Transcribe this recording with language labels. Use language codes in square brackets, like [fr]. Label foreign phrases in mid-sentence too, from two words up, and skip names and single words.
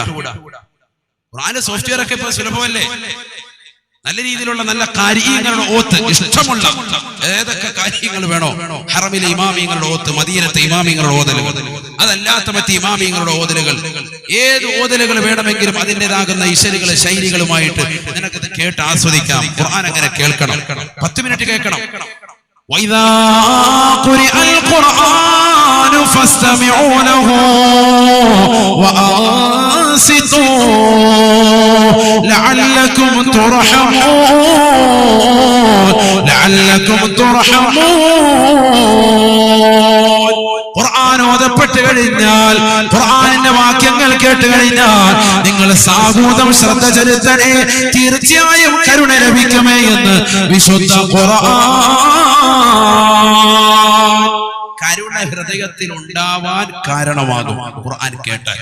[ml] ഖുർആന്റെ സോഫ്റ്റ്വെയർ ഒക്കെ ഇപ്പൊ സുലഭമല്ലേ? നല്ല രീതിയിലുള്ള നല്ല കാര്യങ്ങളുടെ ഓത്ത്, ഇഷ്ടമുള്ള ഏതൊക്കെ കാര്യങ്ങൾ വേണോ, ഹറമിലെ ഇമാമിങ്ങളുടെ ഓത്ത്, മദീനത്തെ ഇമാമിങ്ങളുടെ ഓതലുകൾ, അതല്ലാത്ത മറ്റ് ഇമാമിങ്ങളുടെ ഓതലുകൾ, ഏത് ഓതലുകൾ വേണമെങ്കിലും അതിൻ്റെതാകുന്ന ഇശലുകൾ ശൈലികളുമായിട്ട് നിനക്കത് കേട്ട് ആസ്വദിക്കാം. ഖുർആൻ അങ്ങനെ കേൾക്കണം, 10 മിനിറ്റ് കേൾക്കണം. [ar] وَإِذَا قُرِئَ الْقُرْآنُ فَاسْتَمِعُوا لَهُ وَأَنصِتُوا لَعَلَّكُمْ تُرْحَمُونَ. [ml] ഖുർആൻ ഓതപ്പെട്ട് കഴിഞ്ഞാൽ, ഖുർആനിന്റെ വാക്യങ്ങൾ കേട്ട് കഴിഞ്ഞാൽ നിങ്ങൾ സാഹൂതം ശ്രദ്ധ ചെലുത്തണേ, തീർച്ചയായും കരുണ ലഭിക്കുമേ എന്ന് വിശുദ്ധ ഖുർആൻ. കരുണ ഹൃദയത്തിൽ ഉണ്ടാവാൻ കാരണമാകും ഖുർആൻ കേട്ടാൽ.